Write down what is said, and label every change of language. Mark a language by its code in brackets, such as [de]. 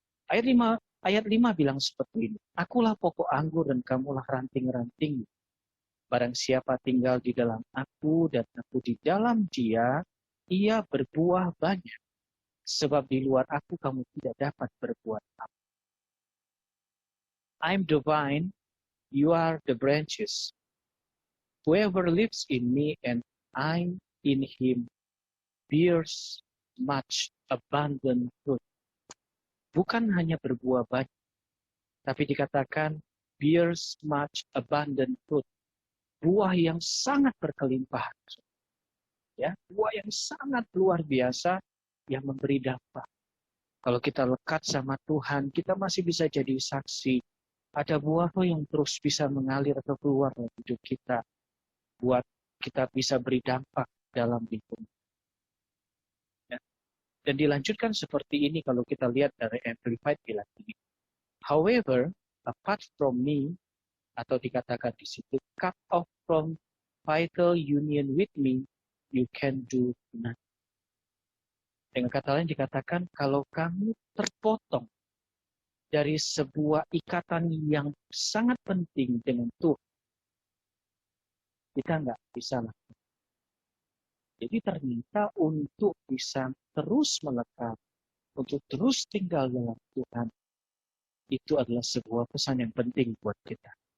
[id] Ayat 5 bilang seperti ini. Akulah pokok anggur dan kamulah ranting-ranting. Barang siapa tinggal di dalam aku dan aku di dalam dia, ia berbuah banyak. Sebab di luar aku kamu tidak dapat berbuat apa. [en] I'm the vine, you are the branches. Whoever lives in me and I in him bears much abundant fruit. [id] Bukan hanya berbuah banyak, tapi dikatakan [en] bears much abundant fruit. [id] Buah yang sangat berkelimpahan. Ya, buah yang sangat luar biasa yang memberi dampak. Kalau kita lekat sama Tuhan, kita masih bisa jadi saksi. Ada buah yang terus bisa mengalir atau keluar dari hidup kita. Buat kita bisa beri dampak dalam lingkungan. Ya. Dan dilanjutkan seperti ini kalau kita lihat dari Amplified bilang ini. [en] However, apart from me, [id] atau dikatakan di situ, [en] cut off from vital union with me, you can do nothing. [id] Dengan kata lain dikatakan, kalau kamu terpotong dari sebuah ikatan yang sangat penting dengan Tuhan, kita nggak bisa lakukan. Jadi ternyata untuk bisa terus melekat, untuk terus tinggal dalam Tuhan, itu adalah sebuah pesan yang penting buat kita.